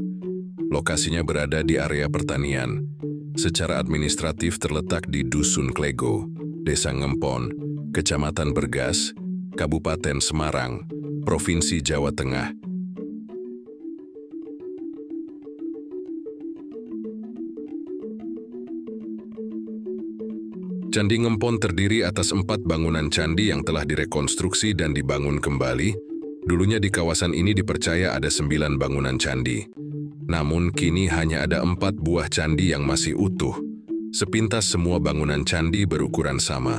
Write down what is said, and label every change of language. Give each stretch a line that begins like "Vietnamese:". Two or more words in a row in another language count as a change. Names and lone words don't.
Indonesian: Lokasinya berada di area pertanian. Secara administratif terletak di Dusun Klego, Desa Ngempon, Kecamatan Bergas, Kabupaten Semarang, Provinsi Jawa Tengah. Candi Ngempon terdiri atas 4 bangunan candi yang telah direkonstruksi dan dibangun kembali. Dulunya di kawasan ini dipercaya ada 9 bangunan candi. Namun kini hanya ada 4 buah candi yang masih utuh. Sepintas semua bangunan candi berukuran sama.